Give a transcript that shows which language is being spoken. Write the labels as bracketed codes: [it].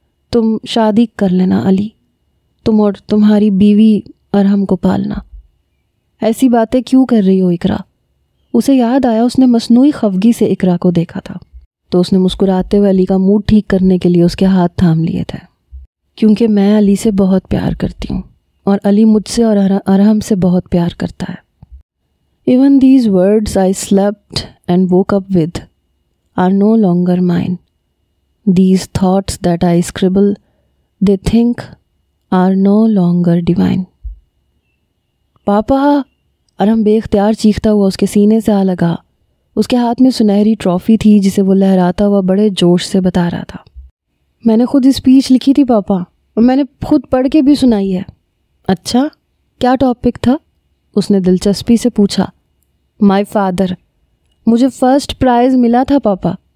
[ur] تم شادی کر لینا علی، تم اور تمہاری بیوی ارحم کو پالنا۔ ایسی باتیں کیوں کر رہی ہو اقرا؟ اسے یاد آیا اس نے مصنوعی خفگی سے اقرا کو دیکھا تھا، تو اس نے مسکراتے ہوئے علی کا موڈ ٹھیک کرنے کے لیے اس کے ہاتھ تھام لیے تھے۔ کیونکہ میں علی سے بہت پیار کرتی ہوں اور علی مجھ سے اور ارحم سے بہت پیار کرتا ہے۔ [en] Even these words I slept and woke up with are no longer mine. These thoughts that I scribble, they think are no longer divine۔ پاپا! [ur] ارحم بے اختیار چیختا ہوا اس کے سینے سے آ لگا۔ اس کے ہاتھ میں سنہری ٹرافی تھی جسے وہ لہراتا ہوا بڑے جوش سے بتا رہا تھا، میں نے خود اسپیچ لکھی تھی پاپا، اور میں نے خود پڑھ کے بھی سنائی ہے۔ اچھا، کیا ٹاپک تھا؟ اس نے دلچسپی سے پوچھا۔ مائی فادر، مجھے فرسٹ پرائز ملا تھا پاپا۔